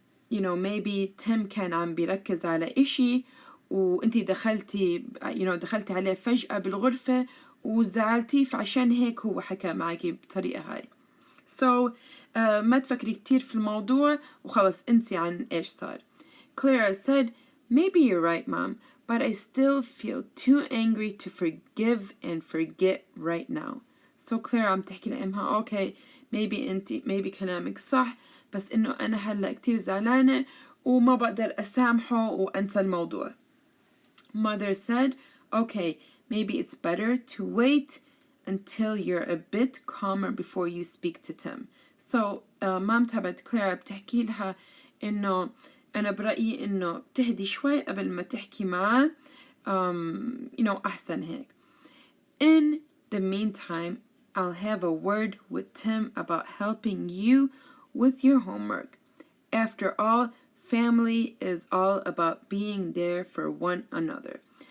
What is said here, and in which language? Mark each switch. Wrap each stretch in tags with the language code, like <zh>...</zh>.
<en>Maybe</en> <ar>Tim كان عم بيركز على إشي وانتي دخلتي عليه فجأة بالغرفة وزعلتي، فعشان هيك هو حكى معك بطريقة هاي.</ar> <en>So</en> <ar>ما تفكري كتير في الموضوع وخلص انسي عن إيش صار.</ar> <en>Clara said, maybe you're right, Mom, but I still feel too angry to forgive and forget right now. So</en> <ar>Clara عم تحكي لأمها,</ar> <en>okay, maybe</en> <ar>كلامك صح، بس إنه أنا هلا كتير زعلانة وما بقدر أسامحه وأنسى الموضوع.</ar> <en>Mother said, okay, maybe it's better to wait until you're a bit calmer before you speak to Tim. So</en> <ar>مام تبعت كلارا بتحكي لها إنه أنا برأيي إنه تهدي شوي قبل ما تحكي معاه أحسن هيك.</ar> <en>In the meantime, I'll have a word with Tim about helping you with your homework. After all, family is all about being there for one another.</en>